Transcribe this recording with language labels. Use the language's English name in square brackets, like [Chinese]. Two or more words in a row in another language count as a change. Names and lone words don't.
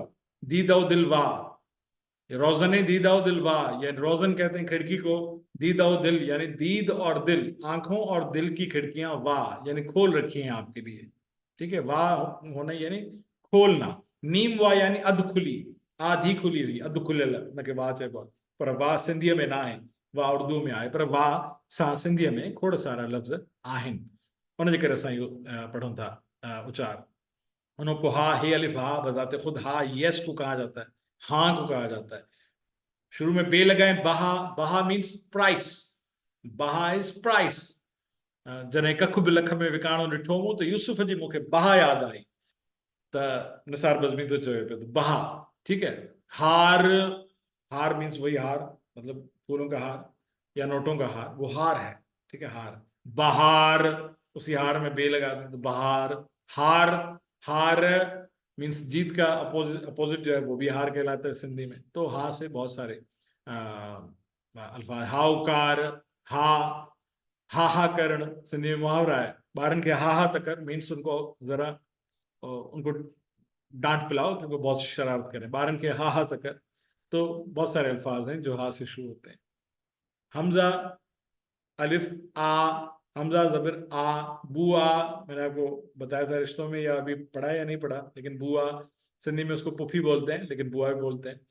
[Urdu] دیدہ دل وا، روزنے دیدہ دل وا، یا روزن کہتے ہیں کھڑکی کو، دیدہ دل یعنی دید اور دل، آنکھوں اور دل کی کھڑکیاں وا یعنی کھول رکھی ہیں آپ کے لیے. ٹھیک ہے، وا ہونا یعنی کھولنا. نیم وا یعنی ادھ کھلی، آدھی کھلی ہوئی، ادھ کھلے نہ کے وا چاہے [Sindhi] पर वाह सिंधीअ में ना आहे, वाह उर्दू में आहे, पर वाह सां सिंधीअ में खोड़ सारा लफ़्ज़ आहिनि। उनजे करे असां इहो पढ़ूं था उचार। [Urdu] ان کو ہا، ہے الف ہا بذات خود ہا یس کو کہا جاتا ہے، ہاں کو کہا جاتا ہے. شروع میں بے لگائے، بہا، بہا [English] means price, [Urdu] बहा [English] is price. [Sindhi] जॾहिं कख बि लख में विकाणो ॾिठो मूं त यूसुफ जी मूंखे बहा यादि आई, त निसार बज़मी तो चवे पियो त बहा। [Urdu] ٹھیک ہے، ہار، ہار مینز وہی ہار، مطلب پھولوں کا ہار یا نوٹوں کا ہار، وہ ہار ہے. ٹھیک ہے، ہار، بہار، اسی ہار میں بے لگا دیں تو بہار. ہار، ہار مینز جیت کا اپوزٹ جو ہے وہ بھی ہار کہلاتا ہے سندھی میں. تو ہا سے بہت سارے الفاظ, [Sindhi] हाउकार, हा हा करण सिंधी में मुहावरा है। ॿारनि खे हा हा त कर [Urdu] مینز ان کو ذرا ان کو ڈانٹ پلاؤ کیونکہ بہت شرارت کریں. [Sindhi] ॿारनि खे हा हा त कर। [Urdu] تو بہت سارے الفاظ ہیں جو ہا سے شروع ہوتے ہیں۔ ہمزہ، الف آ، ہمزہ زبر آ، بوا، میں نے آپ کو بتایا تھا رشتوں میں، یا ابھی پڑھا یا نہیں پڑھا، لیکن بوا سندھی میں اس کو پفی بولتے ہیں لیکن بوا بھی بولتے ہیں.